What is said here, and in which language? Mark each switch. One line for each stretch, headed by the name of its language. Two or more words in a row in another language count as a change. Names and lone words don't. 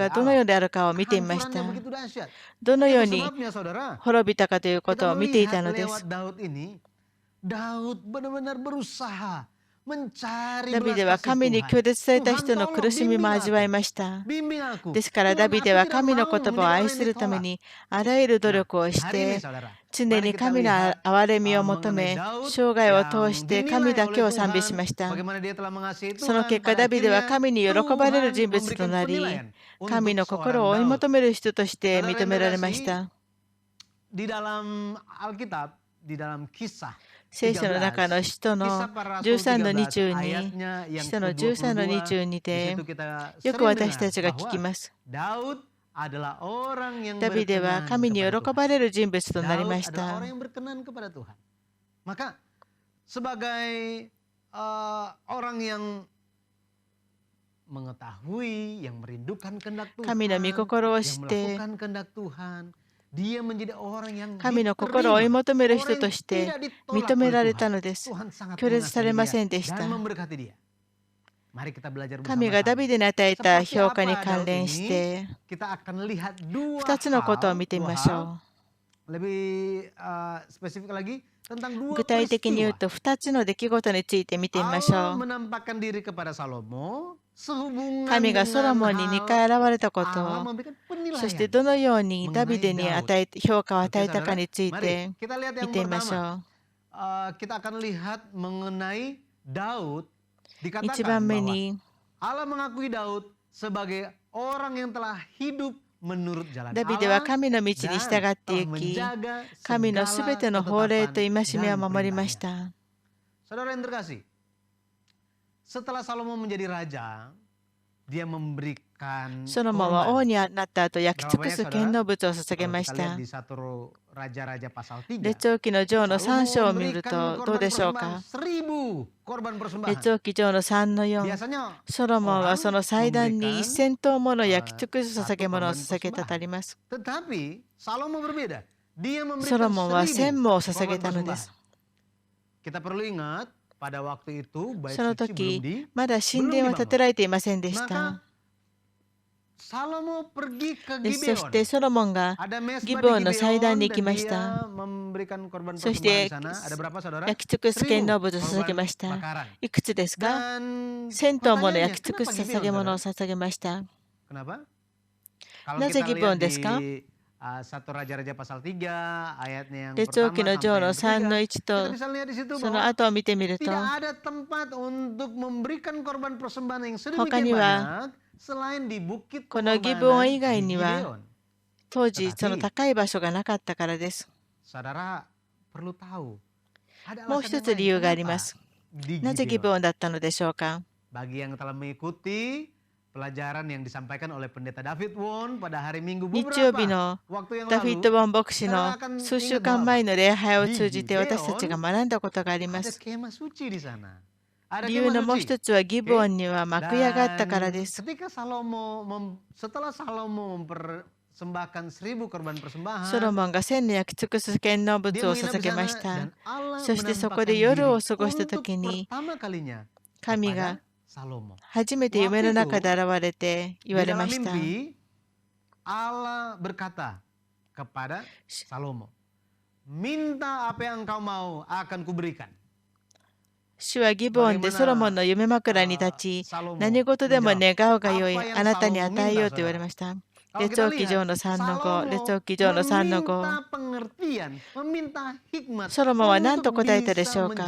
Japanese: のようであるかを見ていまし
Indonesian: Kehancurannya
Japanese: た。
Indonesian: begitu dahsyat.
Japanese: どの
Indonesian: Itu
Japanese: ように
Indonesian: sebabnya saudara,
Japanese: 滅びたかということ
Indonesian: kita
Japanese: を見ていた
Indonesian: melihat
Japanese: ので
Indonesian: lewat
Japanese: す。
Indonesian: Daud ini, Daud benar-benar berusaha mencari
Japanese: ダビ
Indonesian: belas
Japanese: デは
Indonesian: kasih
Japanese: 神に
Indonesian: Tuhan.
Japanese: 拒絶された
Indonesian: Tuhan
Japanese: 人の
Indonesian: tolong
Japanese: 苦しみ
Indonesian: bimbing
Japanese: も味わい
Indonesian: aku,
Japanese: ました。
Indonesian: bimbing aku.
Japanese: ですから
Indonesian: Tuhan,
Japanese: ダビデ
Indonesian: aku
Japanese: は
Indonesian: tidak
Japanese: 神の
Indonesian: mau
Japanese: 言葉を
Indonesian: menjadi
Japanese: 愛
Indonesian: orang
Japanese: す
Indonesian: yang
Japanese: るため
Indonesian: ditolak.
Japanese: にあらゆる努
Indonesian: Nah,
Japanese: 力をし
Indonesian: hari ini
Japanese: て
Indonesian: saudara,
Japanese: 常
Indonesian: mari
Japanese: に
Indonesian: kita
Japanese: 神の
Indonesian: lihat
Japanese: 憐れみを求
Indonesian: mengenai
Japanese: め
Indonesian: Daud
Japanese: 生涯を通
Indonesian: yang
Japanese: して神
Indonesian: dinilai
Japanese: だけ
Indonesian: oleh
Japanese: を賛美し
Indonesian: Tuhan,
Japanese: ました。
Indonesian: bagaimana dia telah mengasihi
Japanese: その
Indonesian: Tuhan.
Japanese: 結果
Indonesian: Pada
Japanese: ダビデは
Indonesian: akhirnya
Japanese: 神に喜ばれる
Indonesian: Tuhan
Japanese: 人物と
Indonesian: memberikan
Japanese: なり
Indonesian: penilaian
Japanese: 神
Indonesian: untuk
Japanese: の心
Indonesian: seorang
Japanese: を追い
Indonesian: Daud.
Japanese: 求める人として
Indonesian: Saudara
Japanese: 認
Indonesian: yang
Japanese: められま
Indonesian: terkasih,
Japanese: した。
Indonesian: di dalam Alkitab, di dalam kisah
Japanese: 聖書の中の
Indonesian: 13,
Japanese: 使徒の
Indonesian: kisah para rasul
Japanese: 13の
Indonesian: 13
Japanese: 22、
Indonesian: ayatnya yang
Japanese: 使徒の13の
Indonesian: ke-22,
Japanese: 22
Indonesian: di
Japanese: で
Indonesian: situ kita
Japanese: よく
Indonesian: sering
Japanese: 私
Indonesian: dengar
Japanese: たちが聞き
Indonesian: bahwa
Japanese: ます。
Indonesian: Daud adalah orang yang
Japanese: ダビデは
Indonesian: berkenan
Japanese: 神に
Indonesian: kepada
Japanese: 喜
Indonesian: Tuhan.
Japanese: ばれる人物となり
Indonesian: Daud
Japanese: まし
Indonesian: adalah
Japanese: た。
Indonesian: orang yang berkenan kepada Tuhan. Maka sebagai orang yang mengetahui, yang merindukan kehendak
Japanese: 神の御
Indonesian: Tuhan,
Japanese: 心を
Indonesian: yang
Japanese: 知って
Indonesian: melakukan kehendak Tuhan, dia menjadi orang yang
Japanese: 神の心を追い
Indonesian: diterima,
Japanese: 求める人
Indonesian: orang
Japanese: と
Indonesian: yang
Japanese: して
Indonesian: tidak ditolak
Japanese: 認め
Indonesian: oleh
Japanese: られた
Indonesian: Tuhan.
Japanese: のです。
Indonesian: Tuhan sangat
Japanese: 拒絶され
Indonesian: mengasihi
Japanese: ま
Indonesian: dia
Japanese: せんでし
Indonesian: dan
Japanese: た。
Indonesian: memberkati dia. Mari kita belajar
Japanese: 神がダ
Indonesian: bersama-sama.
Japanese: ビデに与えた
Indonesian: Seperti
Japanese: 評価に
Indonesian: apa
Japanese: 関
Indonesian: Daud
Japanese: 連し
Indonesian: ini,
Japanese: て
Indonesian: kita akan lihat dua
Japanese: 2つのことを見
Indonesian: hal,
Japanese: てみ
Indonesian: dua
Japanese: まし
Indonesian: hal,
Japanese: ょ
Indonesian: lebih spesifik lagi tentang
Japanese: う。
Indonesian: dua
Japanese: 具体的に言う
Indonesian: peristiwa.
Japanese: と2つの出来事について見てみまし
Indonesian: Allah
Japanese: ょう。
Indonesian: menampakkan diri kepada Salomo sehubungan
Japanese: 神がソロ
Indonesian: dengan
Japanese: モンに2
Indonesian: hal
Japanese: 回現れたこ
Indonesian: Allah
Japanese: と、
Indonesian: memberikan
Japanese: そして
Indonesian: penilaian
Japanese: どのようにダビデに
Indonesian: mengenai
Japanese: 与え評価を
Indonesian: Daud.
Japanese: 与
Indonesian: Oke
Japanese: えたか
Indonesian: saudara,
Japanese: につい
Indonesian: mari
Japanese: て
Indonesian: kita lihat
Japanese: 見
Indonesian: yang
Japanese: てみましょ
Indonesian: pertama.
Japanese: う。
Indonesian: Kita akan lihat mengenai Daud.
Japanese: 1
Indonesian: Dikatakan
Japanese: 番目
Indonesian: bahwa
Japanese: に
Indonesian: Allah mengakui Daud sebagai orang yang telah hidup menurut jalan
Japanese: ダビデは
Indonesian: Allah
Japanese: 神の道に
Indonesian: dan
Japanese: 従って
Indonesian: telah
Japanese: 行き、
Indonesian: menjaga
Japanese: 神のすべ
Indonesian: segala
Japanese: ての法令と
Indonesian: ketetapan
Japanese: 戒めを
Indonesian: dan
Japanese: 守りまし
Indonesian: perintahnya.
Japanese: た。
Indonesian: Saudara yang terkasih, setelah Salomo menjadi raja, dia memberikan
Japanese: ソロモンは王
Indonesian: korban.
Japanese: になった後、焼き尽くす献能物を捧げ
Indonesian: Kalau
Japanese: ま
Indonesian: kita
Japanese: し
Indonesian: lihat
Japanese: た。
Indonesian: di 1 Raja-Raja pasal 3,
Japanese: 列王記の上の3
Indonesian: Salomo
Japanese: 章を見る
Indonesian: memberikan
Japanese: とどう
Indonesian: korban
Japanese: でしょう
Indonesian: persembahan
Japanese: か。
Indonesian: 1000 korban persembahan.
Japanese: 列王記上の3の4、
Indonesian: Biasanya
Japanese: ソロモンはそ
Indonesian: orang
Japanese: の祭壇に
Indonesian: memberikan
Japanese: 1000頭もの焼き尽くす
Indonesian: satu
Japanese: 捧げ物を
Indonesian: korban
Japanese: 捧げたとあ
Indonesian: persembahan.
Japanese: ります。
Indonesian: Tetapi Salomo berbeda. Dia
Japanese: ソロ
Indonesian: memberikan
Japanese: モンは1000
Indonesian: 1000
Japanese: もを捧げ
Indonesian: korban
Japanese: たので
Indonesian: persembahan.
Japanese: す。
Indonesian: Kita perlu ingat pada waktu itu bait
Japanese: その
Indonesian: suci belum
Japanese: 時、まだ神
Indonesian: belum
Japanese: 殿は建て
Indonesian: dibangun.
Japanese: られていませんでし
Indonesian: Maka
Japanese: た。
Indonesian: Salomo pergi ke
Japanese: でそし
Indonesian: Gibeon.
Japanese: てソロモンが
Indonesian: Ada
Japanese: ギ
Indonesian: mesbah
Japanese: ボ
Indonesian: di
Japanese: ンの祭壇に行き
Indonesian: Gibeon
Japanese: ま
Indonesian: dan
Japanese: し
Indonesian: dia
Japanese: た。
Indonesian: memberikan korban
Japanese: そし
Indonesian: persembahan
Japanese: て
Indonesian: di sana. Ada berapa saudara?
Japanese: 焼き尽くす献能物を捧げ
Indonesian: 1000
Japanese: ました。
Indonesian: bakaran.
Japanese: いくつですか？
Indonesian: Dan
Japanese: 1000頭もの
Indonesian: pertanyaannya,
Japanese: 焼き尽く
Indonesian: kenapa
Japanese: す
Indonesian: Gibeon,
Japanese: 捧げ物を
Indonesian: saudara?
Japanese: 捧げました。
Indonesian: Kenapa? Kalau
Japanese: なぜ
Indonesian: kita
Japanese: ギボン
Indonesian: lihat
Japanese: ですか？
Indonesian: di 1 Raja-Raja pasal 3 ayatnya yang
Japanese: 列王記
Indonesian: pertama
Japanese: の上
Indonesian: sampai
Japanese: の
Indonesian: yang
Japanese: 3
Indonesian: ketiga,
Japanese: の 1
Indonesian: kita
Japanese: と
Indonesian: bisa lihat di situ
Japanese: その
Indonesian: bahwa
Japanese: 後を見てみると、
Indonesian: tidak ada tempat untuk memberikan korban persembahan yang
Japanese: 他
Indonesian: sedemikian
Japanese: には
Indonesian: banyak selain di bukit
Japanese: このギボン
Indonesian: pengorbanan
Japanese: 以外
Indonesian: di
Japanese: には
Indonesian: Gibeon.
Japanese: 当時その
Indonesian: Tetapi
Japanese: 高い場所がなかったからです。
Indonesian: saudara perlu tahu, ada
Japanese: もう
Indonesian: alasan
Japanese: 一
Indonesian: yang
Japanese: つ理由
Indonesian: lain.
Japanese: がありま
Indonesian: Kenapa
Japanese: す。
Indonesian: di
Japanese: なぜギ
Indonesian: Gibeon?
Japanese: ボンだったのでしょうか。
Indonesian: Bagi yang telah mengikuti pelajaran yang disampaikan oleh pendeta David Won pada hari Minggu
Japanese: 日曜日
Indonesian: beberapa
Japanese: の
Indonesian: waktu yang
Japanese: ダフィッ
Indonesian: lalu,
Japanese: ド・ボン牧師の数週間前の礼拝を通じて私たちが学んだことがありま
Indonesian: ada
Japanese: す。
Indonesian: kemah suci di sana. Ada
Japanese: 理由の
Indonesian: kemah
Japanese: もう
Indonesian: suci.
Japanese: 一つはギボンには幕屋があったからで
Indonesian: Dan
Japanese: す。
Indonesian: ketika setelah Salomo mempersembahkan 1000 korban persembahan,
Japanese: ソロモンが1000の焼き尽くす献能物
Indonesian: dia
Japanese: を
Indonesian: menginap
Japanese: 捧
Indonesian: di
Japanese: げま
Indonesian: sana
Japanese: した。
Indonesian: dan Allah
Japanese: そしてそこ
Indonesian: menampakkan
Japanese: で夜を
Indonesian: diri
Japanese: 過ごした
Indonesian: untuk
Japanese: 時に
Indonesian: pertama kalinya
Japanese: 神が
Indonesian: kepada Salomo.
Japanese: 初めて夢の中で現れて言わ
Indonesian: Di
Japanese: れま
Indonesian: dalam
Japanese: した。
Indonesian: mimpi, Allah berkata kepada Salomo, minta apa yang engkau mau akan kuberikan.
Japanese: 主はギボンでソロモンの夢枕に立ち、何事でも願うがよい、あなたに与えようと言われました。列王記上の3の5、列王記上の3の5。ソロモンは何と答えたでしょうか。